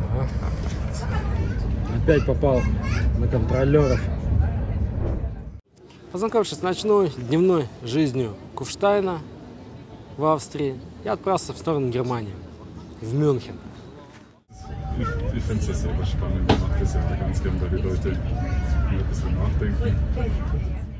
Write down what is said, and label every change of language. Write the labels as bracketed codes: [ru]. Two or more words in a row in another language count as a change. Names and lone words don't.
[ru] Опять попал на контролеров. Познакомившись с ночной, дневной жизнью Куфштайна в Австрии, я отправился в сторону Германии, в Мюнхен. [de] Ich finde es sehr spannend gemacht, das ja ganz gerne, weil die Leute ein bisschen nachdenken.